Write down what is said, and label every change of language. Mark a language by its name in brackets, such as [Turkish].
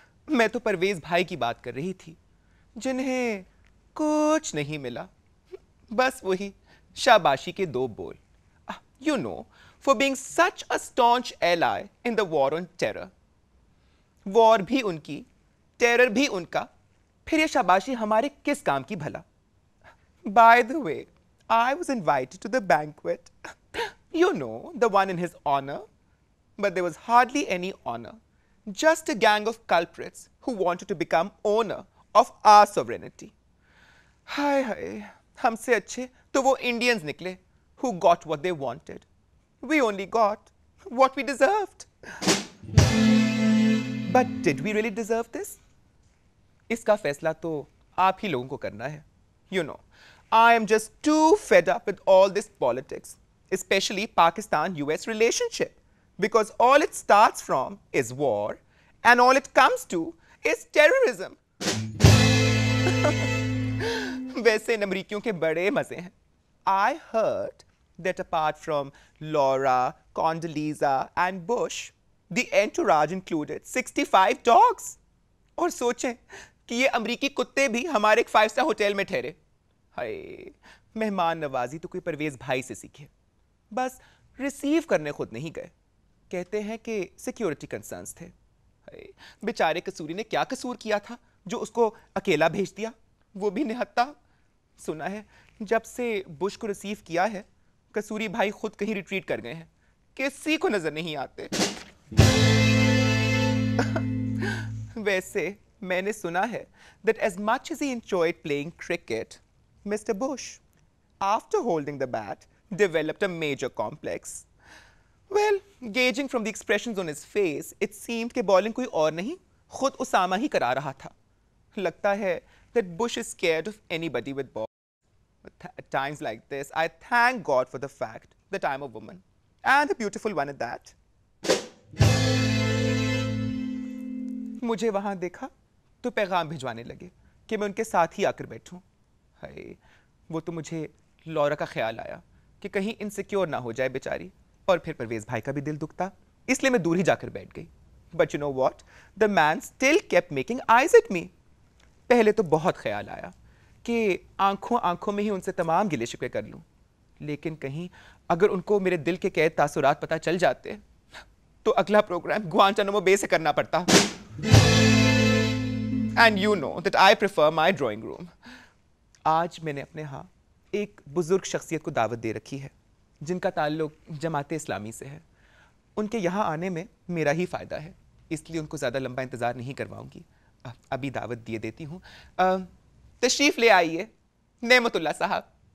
[Hindi] मैं तो परवेज भाई की बात कर रही थी, जिन्हें कुछ नहीं मिला. बस वही शाबाशी के दो बोल. [English] You know, for being such a staunch ally in the war on terror. [Hindi] War भी उनकी, terror भी उनका. फिर ये शाबाशी हमारे किस काम की भला? [English] By the way, I was invited to the banquet. You know, the one in his honor. But there was hardly any honor. Just a gang of culprits who wanted to become owner of our sovereignty. [Hindi] हाय हाय, हमसे अच्छे तो वो Indians निकले [English] who got what they wanted. We only got what we deserved. But did we really deserve this? [Hindi] इसका फैसला तो आप ही लोगों को करना है. [English] You know, I am just too fed up with all this politics, especially Pakistan-US relationship, because all it starts from is war and all it comes to is terrorism. [Hindi] वैसे इन अमरीकियों के बड़े मजे हैं. [English] I heard that apart from Laura, Condoleezza and Bush, the entourage included 65 dogs. [Hindi] और सोचें कि ये अमरीकी कुत्ते भी हमारे एक 5-star होटल में ठहरे. हाय, मेहमान नवाजी तो कोई परवेज भाई से सीखे. बस रिसीव करने खुद नहीं गए. कहते हैं कि सिक्योरिटी कंसर्न्स थे. हाय, बेचारे कसूरी ने क्या कसूर किया था जो उसको अकेला भेज दिया, वो भी निहत्था. सुना है जब से बुश को रिसीव किया है, कसूरी भाई खुद कहीं रिट्रीट कर गए हैं, किसी को नजर नहीं आते. वैसे मैंने सुना है [English] that as much as he enjoyed playing cricket, Mr. Bush, after holding the bat, developed a major complex. Well, gauging from the expressions on his face, it seemed [Hindi] कि bowling कोई और नहीं, खुद उसामा ही करा रहा था. लगता है [English] that Bush is scared of anybody with ball. But at times like this, I thank God for the fact that I'm a woman, and a beautiful one at that. [Hindi] मुझे वहाँ देखा तो पैगाम भिजवाने लगे कि मैं उनके साथ ही आकर बैठूं. हाय, वो तो मुझे लौरा का ख्याल आया कि कहीं इनसिक्योर ना हो जाए बेचारी, और फिर परवेज भाई का भी दिल दुखता, इसलिए मैं दूर ही जाकर बैठ गई. [English] But you know what, the man still kept making eyes at me. [Hindi] पहले तो बहुत ख्याल आया कि आंखों आंखों में ही उनसे तमाम गिले शिकवे कर लूं, लेकिन कहीं अगर उनको मेरे दिल के कैद तासुरात पता चल जाते तो अगला प्रोग्राम गुआंटानामो बे से करना पड़ता. [English] And you know that I prefer my drawing room. [Hindi] आज मैंने अपने यहाँ एक बुजुर्ग शख्सियत को दावत दे रखी है, जिनका ताल्लुक जमाते इस्लामी से है. उनके यहाँ आने में मेरा ही फ़ायदा है, इसलिए उनको ज़्यादा लंबा इंतज़ार नहीं करवाऊंगी. अभी दावत दिए देती हूँ. तशरीफ़ ले आइए नेमतुल्लाह साहब.